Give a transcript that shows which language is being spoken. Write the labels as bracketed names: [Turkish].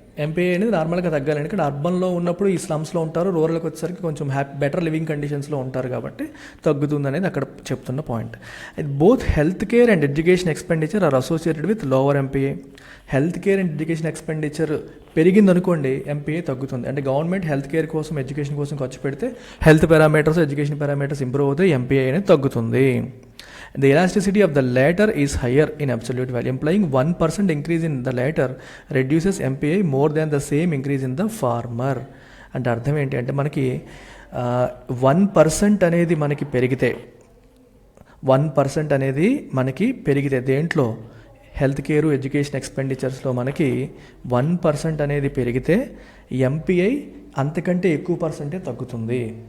[Telugu] MPI అనేది నార్మల్గా తగ్గాలి. ఎందుకంటే అర్బన్లో ఉన్నప్పుడు ఈ స్లమ్స్లో ఉంటారు, రూరల్కి వచ్చేసరికి కొంచెం బెటర్ లివింగ్ కండిషన్స్లో ఉంటారు కాబట్టి తగ్గుతుంది అనేది అక్కడ చెప్తున్న point. [English] Both health care and education expenditure are associated with lower MPI. [Telugu] Health care and education expenditure పెరిగింది అనుకోండి, ఎంపీఐ తగ్గుతుంది. అంటే గవర్నమెంట్ హెల్త్ కేర్ కోసం, ఎడ్యుకేషన్ కోసం ఖర్చు పెడితే health parameters, education parameters improve అవుతాయి, ఎంపీఐ అనేది తగ్గుతుంది. [English] The elasticity of the latter is higher in absolute value, implying 1% increase in the latter reduces MPI more than the same increase in the former. [Telugu] అంటే అర్థం ఏంటి అంటే మనకి 1% అనేది మనకి పెరిగితే, 1% అనేది మనకి పెరిగితే దేంట్లో? హెల్త్ కేరు, ఎడ్యుకేషన్ ఎక్స్పెండిచర్స్లో మనకి 1% అనేది పెరిగితే ఎంపీఐ అంతకంటే ఎక్కువ పర్సెంటే తగ్గుతుంది.